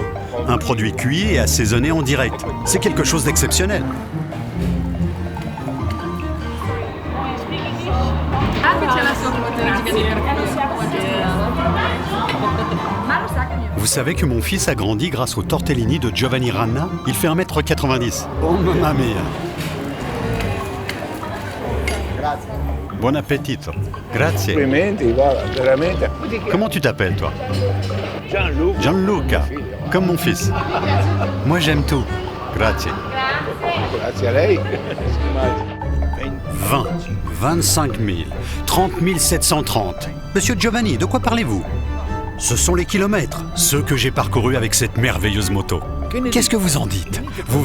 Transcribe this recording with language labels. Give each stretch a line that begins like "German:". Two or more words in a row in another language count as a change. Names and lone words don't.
French: Un produit cuit et assaisonné en direct. C'est quelque chose d'exceptionnel. Vous savez que mon fils a grandi grâce au tortellini de Giovanni Ranna? Il fait
Italian: 1m90. Oh mamma mia! Buon appetito. Grazie. Complimenti, guarda, veramente.
French: Comment tu t'appelles, toi? Gianluca. Gianluca, comme mon fils. Moi, j'aime tout.
Italian: Grazie. Grazie a lei. 20, 25 000, 30 730.
French: Monsieur Giovanni, de quoi parlez-vous? Ce sont les kilomètres, ceux que j'ai parcourus avec cette merveilleuse moto. Qu'est-ce que vous en dites?